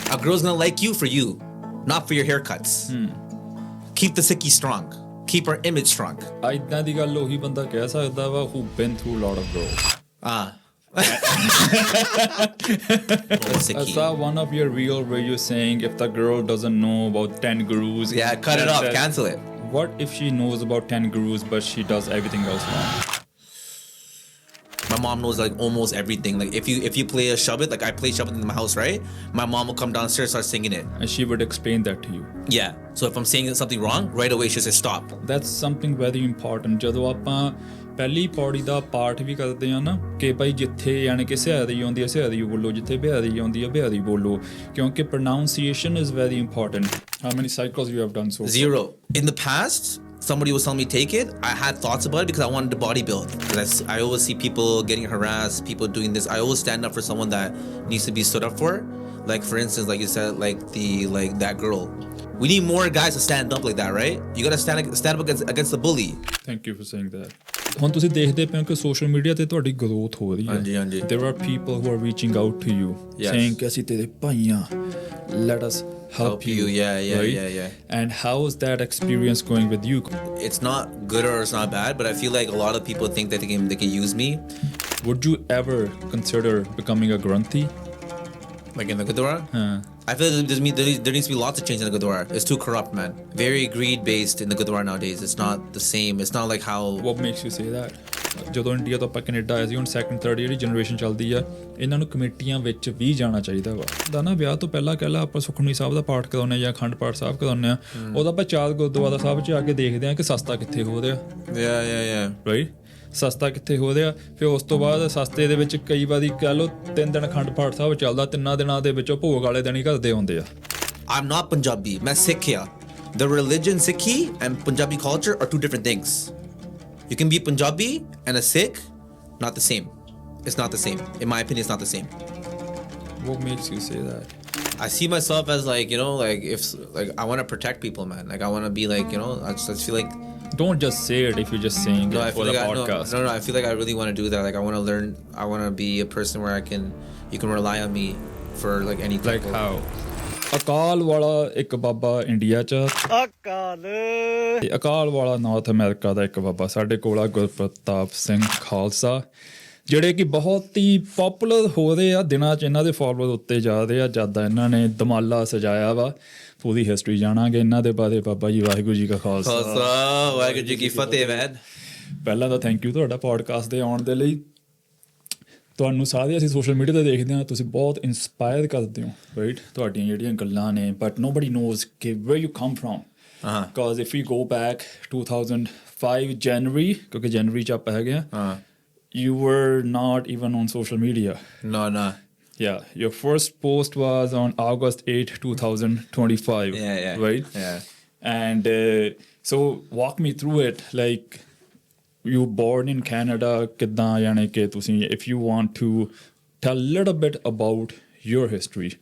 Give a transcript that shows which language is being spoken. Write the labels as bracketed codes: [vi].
[en] A girl's gonna like you for you, not for your haircuts. Keep the Sikhi strong. Keep our image strong. [pa] ਇੱਦਾਂ ਦੀ ਗੱਲ ਉਹੀ ਬੰਦਾ ਕਹਿ ਸਕਦਾ ਵਾ [en] who been through a lot of girls. I saw one of your reel where you're saying if the girl doesn't know about 10 gurus. Yeah, cut it off, cancel it. What if she knows about 10 gurus but she does everything else wrong? My mom knows like almost everything. Like if you play a shabad, like I play shabad in my house, right? My mom will come downstairs, start singing it. And she would explain that to you. Yeah. So if I'm saying something wrong, right away she says stop. That's something very important. [pa] ਜਦੋਂ ਆਪਾਂ ਪਹਿਲੀ ਪੌੜੀ ਦਾ ਪਾਠ ਵੀ ਕਰਦੇ ਆ ਨਾ ਕਿ ਭਾਈ ਜਿੱਥੇ ਯਾਨੀ ਕਿ ਸਿਹਾਰੀ ਆਉਂਦੀ ਹੈ ਸਿਹਾਰੀ ਬੋਲੋ, ਜਿੱਥੇ ਬਿਹਾਰੀ ਆਉਂਦੀ ਹੈ ਬਿਹਾਰੀ ਬੋਲੋ, ਕਿਉਂਕਿ [en] pronunciation is very important. How many cycles you have done so far? 0. In the past, somebody was telling me take it. I had thoughts about it because I wanted to bodybuild. Because I always see people getting harassed, people doing this. I always stand up for someone that needs to be stood up for. Like for instance, like you said, like that girl. We need more guys to stand up like that, right? You gotta stand up against the bully. Thank you for saying that. [pa] ਹੁਣ ਤੁਸੀਂ ਦੇਖਦੇ ਪਏ ਹੋ ਕਿ social media ਤੇ ਤੁਹਾਡੀ growth ਹੋ ਰਹੀ ਹੈ. ਹਾਂਜੀ ਹਾਂਜੀ. [en] There are people who are reaching out to you, saying [pa] ਕਿ ਅਸੀਂ ਤੇਰੇ ਭਾਈ ਹਾਂ, [en] let us help you. Yeah. And how is that experience going with you? It's not good or it's not bad, but I feel like a lot of people think that they can use me. Would you ever consider becoming a Granthi? Like in the Gurdwara? I feel like there needs to be lots of change in the Gurdwara. It's too corrupt, man. Very greed-based in the Gurdwara nowadays. It's not the same. It's not like how... What makes you say that? [pa] ਜਦੋਂ India ਤੋਂ ਆਪਾਂ Canada ਆਏ ਸੀ ਹੁਣ second third ਜਿਹੜੀ generation ਚੱਲਦੀ ਆ ਇਹਨਾਂ ਨੂੰ ਕਮੇਟੀਆਂ ਵਿੱਚ ਵੀ ਜਾਣਾ ਚਾਹੀਦਾ ਵਾ ਦਾ ਨਾ ਵਿਆਹ ਤੋਂ ਪਹਿਲਾਂ ਕਹਿ ਲਾ ਆਪਾਂ ਸੁਖਮਨੀ ਸਾਹਿਬ ਦਾ ਪਾਠ ਕਰਾਉਂਦੇ ਜਾਂ ਅਖੰਡ ਪਾਠ ਸਾਹਿਬ ਕਰਾਉਂਦੇ ਆ ਉਹਦਾ ਆਪਾਂ ਚਾਰ ਗੁਰਦੁਆਰਾ ਸਾਹਿਬ 'ਚ ਆ ਕੇ ਦੇਖਦੇ ਆ ਕਿ ਸਸਤਾ ਕਿੱਥੇ ਹੋ ਰਿਹਾ ਰਾਈਟ ਸਸਤਾ ਕਿੱਥੇ ਹੋ ਰਿਹਾ ਫਿਰ ਉਸ ਤੋਂ ਬਾਅਦ ਸਸਤੇ ਦੇ ਵਿੱਚ ਕਈ ਵਾਰੀ ਕਹਿ ਲਓ 3 ਦਿਨ ਅਖੰਡ ਪਾਠ ਸਾਹਿਬ ਚੱਲਦਾ 3 ਦਿਨਾਂ ਦੇ ਵਿੱਚੋਂ ਭੋਗ ਵਾਲੇ ਦਿਨ ਹੀ ਘਰਦੇ ਆਉਂਦੇ ਆ [en] I'm not Punjabi. मैं Sikh here. The religion Sikhi and Punjabi culture are two different things. You can be Punjabi and a Sikh, not the same. It's not the same. In my opinion, it's not the same. What makes you say that? I see myself as like, you know, like if like I want to protect people, man. Like I want to be like, you know, I just feel like. Don't just say it if you're just saying it for the podcast. No, I feel like I really want to do that. Like I want to learn. I want to be a person where you can rely on me for like anything. Like how? [pa] ਅਕਾਲ ਵਾਲਾ ਇੱਕ ਬਾਬਾ India 'ਚ ਅਕਾਲ ਵਾਲਾ north America ਦਾ ਇੱਕ ਬਾਬਾ ਸਾਡੇ ਕੋਲ ਆ ਗੁਰਪ੍ਰਤਾਪ ਸਿੰਘ ਖਾਲਸਾ ਜਿਹੜੇ ਕਿ ਬਹੁਤ ਹੀ ਪੋਪੂਲਰ ਹੋ ਰਹੇ ਆ ਦਿਨਾਂ 'ਚ ਇਹਨਾਂ ਦੇ ਫਾਲੋਅਰ ਉੱਤੇ ਜਾ ਰਹੇ ਆ ਜਦ ਇਹਨਾਂ ਨੇ ਦਮਾਲਾ ਸਜਾਇਆ ਵਾ ਪੂਰੀ ਹਿਸਟਰੀ ਜਾਣਾਂਗੇ ਇਹਨਾਂ ਦੇ ਬਾਰੇ ਬਾਬਾ ਜੀ ਵਾਹਿਗੁਰੂ ਜੀ ਕਾ ਖਾਲਸਾ ਵਾਹਿਗੁਰੂ ਜੀ ਕੀ ਫਤਿਹ ਮੈਨ ਪਹਿਲਾਂ ਤਾਂ ਥੈਂਕ ਯੂ ਤੁਹਾਡਾ ਪੋਡਕਾਸਟ ਦੇ ਆਉਣ ਦੇ ਲਈ ਤੁਹਾਨੂੰ ਸਾਰੇ ਅਸੀਂ ਸੋਸ਼ਲ ਮੀਡੀਆ 'ਤੇ ਦੇਖਦੇ ਹਾਂ ਤੁਸੀਂ ਬਹੁਤ ਇੰਸਪਾਇਰ ਕਰਦੇ ਹੋ ਰਾਈਟ ਤੁਹਾਡੀਆਂ ਜਿਹੜੀਆਂ ਗੱਲਾਂ ਨੇ [en] but nobody knows ਕਿ where you come from because if you go back 2005 January [pa] ਕਿਉਂਕਿ ਜਨਵਰੀ 'ਚ ਆਪਾਂ ਹੈਗੇ ਹਾਂ [en] you were not even on social media. No. Yeah, your first post was on August 8, 2025. Yeah. Right? Yeah. And so walk me through it. Like, you born in Canada, if you want to tell a little bit about your history.